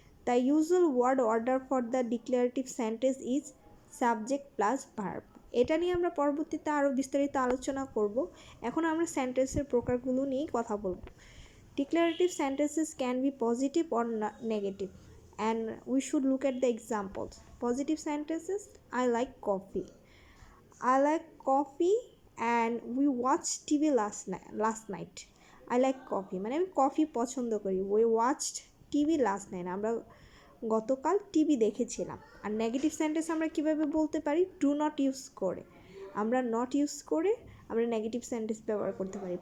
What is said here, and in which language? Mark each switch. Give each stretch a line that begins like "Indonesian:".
English: The usual word order for the declarative sentence is subject plus verb.
Bangla: এটা নিয়ে আমরা পরবর্তীতে আরও বিস্তারিত আলোচনা করব। এখন আমরা সেন্টেন্সের প্রকারগুলো নিয়েই কথা বলবো।
English: Declarative sentences can be positive or negative, and we should look at the examples. Positive sentences: I like coffee, I like coffee and we watched TV last night. I like coffee
Bangla: মানে আমি coffee পছন্দ করি।
English: We watched TV last night,
Bangla: আমরা গতকাল TV দেখেছিলাম। আর negative sentence আমরা কিভাবে বলতে পারি? ডু নট ইউজ করে, আমরা নট ইউজ করে আমরা নেগেটিভ সেন্টেন্স ব্যবহার করতে পারি।